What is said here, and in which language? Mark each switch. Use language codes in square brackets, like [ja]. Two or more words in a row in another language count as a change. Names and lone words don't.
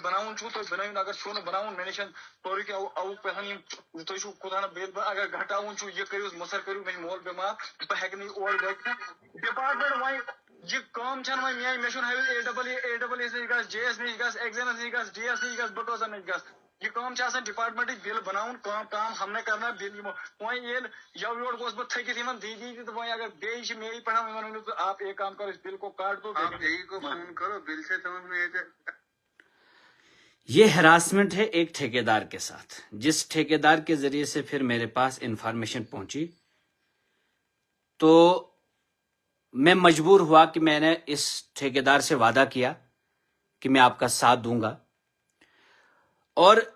[ks] بناوُن چھُو تُہۍ بنٲوِن اگر چھُو نہٕ بناوُن مےٚ نِش سورُے کینٛہہ اوُک پٮ۪ٹھ یِم تُہۍ چھُو خدا نہ بید اگر گھٹاوُن چھُو یہِ کٔرِو مُسر کٔرِو مےٚ چھُ مول بٮ۪مار بہٕ ہیٚکہٕ نہٕ اور گٔژھِتھ ڈپارٹمنٹ وۄنۍ یہ کٲم چھنہٕ وۄنۍ میٲنۍ مےٚ چھُنہٕ ہٲوِتھ اے ڈبل نِش گژھ جے ایس نِش گژھ ایگزامس نِش گژھ ڈی ایس نِش گژھ بٹوزن نِش گژھ یہ کٲم چھِ آسان ڈپارٹمنٹٕچ بِل بناوُن [ur] کام ہم نے کرنا [ks] بِل یِمو وۄنۍ ییٚلہِ یَوٕ یورٕ گوس بہٕ تھٔکِتھ یِمن دی تہٕ وۄنۍ اگر بیٚیہِ چھِ میٚیی پٮ۪ٹھ یِمن ؤنِو تہٕ [ur] آپ ایک کام کرو اس بِل کو کاٹ دو آپ جے کو فون کرو بل سے سمجھ میں یہ ہراسمنٹ ہے ایک ٹھیکیدار کے ساتھ جس ٹھیکیدار کے ذریعے سے پھر میرے پاس انفارمیشن پہنچی تو میں مجبور ہوا کہ میں نے اس ٹھیکیدار سے وعدہ کیا کہ میں آپ کا ساتھ دوں گا اور